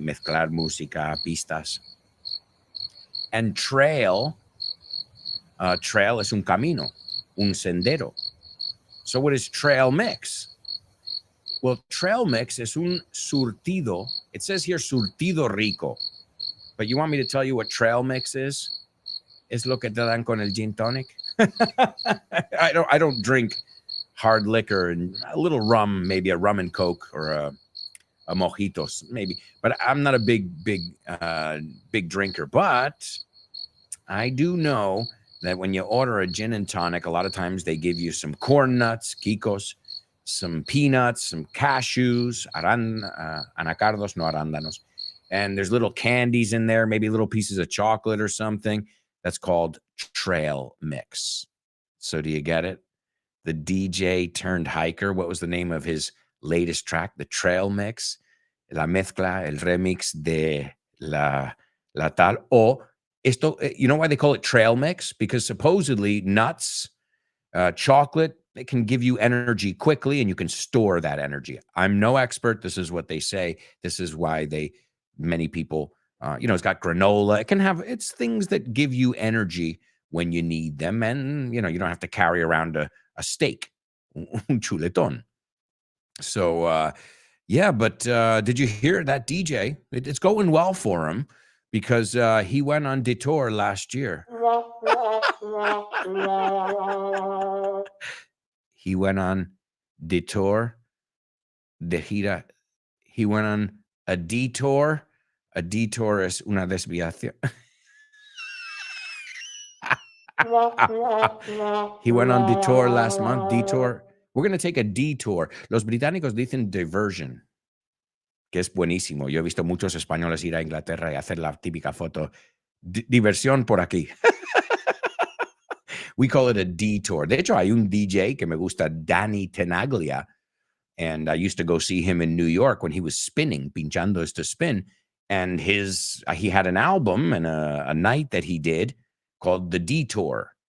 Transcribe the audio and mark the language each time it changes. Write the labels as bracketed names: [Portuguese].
[Spanish] Mezclar música, pistas. [English] And trail [Spanish] es un camino, un sendero. [English] So what is trail mix? Well, trail mix [Spanish] es un surtido. [English] It says here surtido rico. But you want me to tell you what trail mix is? [Spanish] Es lo que te dan con el gin tonic. [English] I don't drink hard liquor and a little rum, maybe a rum and coke or a mojitos, maybe. But I'm not a big drinker. But I do know that when you order a gin and tonic, a lot of times they give you some corn nuts, kikos, some peanuts, some cashews, [Spanish] anacardos, no arándanos. [English] And there's little candies in there, maybe little pieces of chocolate or something. That's called trail mix. So do you get it? The DJ turned hiker. What was the name of his latest track? The trail mix. [Spanish] La mezcla, el remix de la tal. O esto, [English] you know why they call it trail mix? Because supposedly nuts, chocolate, it can give you energy quickly and you can store that energy. I'm no expert. This is what they say. This is why many people, it's got granola. It's things that give you energy when you need them. And, you don't have to carry around a steak, un chuletón. So, yeah, but did you hear that DJ? It's going well for him because he went on Detour last year. He went on Detour [Spanish] de gira. [English] He went on a detour. A detour [Spanish] es una desviación. [English] He went on Detour last month. Detour. We're going to take a detour. [Spanish] Los británicos dicen diversion, que es buenísimo. Yo he visto muchos españoles ir a Inglaterra y hacer la típica foto. Diversión por aquí. [English] We call it a detour. [Spanish] De hecho, hay un DJ que me gusta, [English] Danny Tenaglia, and I used to go see him in New York when he was spinning, pinchando is to spin, and he had an album and a night that he did called The Detour.